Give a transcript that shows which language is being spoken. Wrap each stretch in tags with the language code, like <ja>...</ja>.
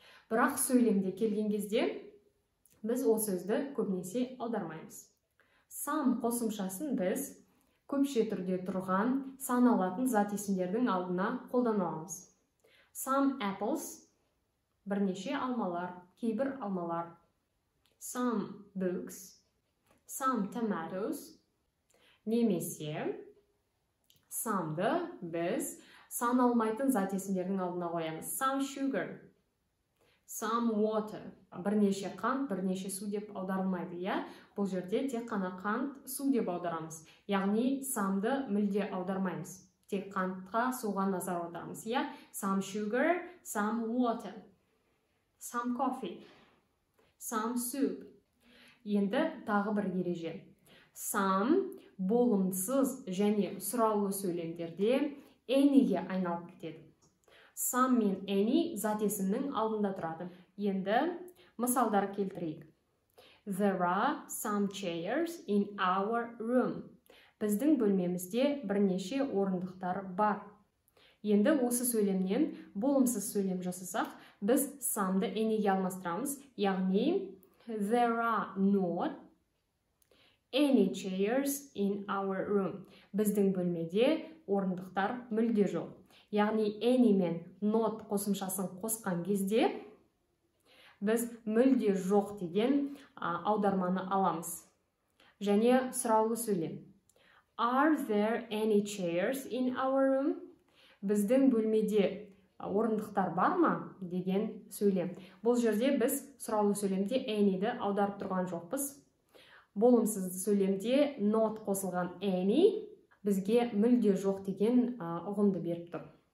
<kk>Бірақ сөйлемде келген кезде біз ол сөзді көбінесе аудармаймыз. Some қосымшасын біз көпше түрде тұрған саналатын зат есімдердің алдына қолдана аламыз.</kk> <en>Some apples,</en> <kk>бірнеше алмалар, кейбір алмалар.</kk> <en>Some books, some tomatoes.</en> <kk>Немесе some'ды біз саналмайтын зат есімдердің алдына қоямыз.</kk> <en>Some sugar, some water.</en> <kk>Бірнеше қант, бірнеше су деп аударылмайды, иә? Бұл жерде тек қана қант, су деп аударамыз. Яғни some'ды мүлде аудармаймыз. Тек қантқа, суға назар аударамыз, иә?</kk> <en>Some sugar, some water, some coffee, some soup.</en> <kk>Енді тағы бір ереже. Some болымсыз және сұраулы сөйлемдерде any'ге айналып кетеді. Some мен any зат есімнің алдында тұрады. Енді мысалдар келтірейік.</kk> <en>There are some chairs in our room.</en> <kk>Біздің бөлмемізде бірнеше орындықтар бар. Енді осы сөйлемнен болымсыз сөйлем жасасақ, біз some'ды any'ге алмастырамыз. Яғни,</kk> <en>there are not any chairs in our room.</en> <kk>Біздің бөлмеде орындықтар мүлде жоқ. Яғни, any мен not қосымшасын қосқан кезде біз мүлде жоқ деген аударманы аламыз. Және сұраулы сөйлем.</kk> <en>Are there any chairs in our room?</en> <kk>Біздің бөлмеде орындықтар бар ма? Деген сөйлем. Бұл жерде біз сұраулы сөйлемде any'ді аударып тұрған жоқпыз. Болымсыз сөйлемде not қосылған any бізге мүлде жоқ деген ұғымды беріп тұр.</kk>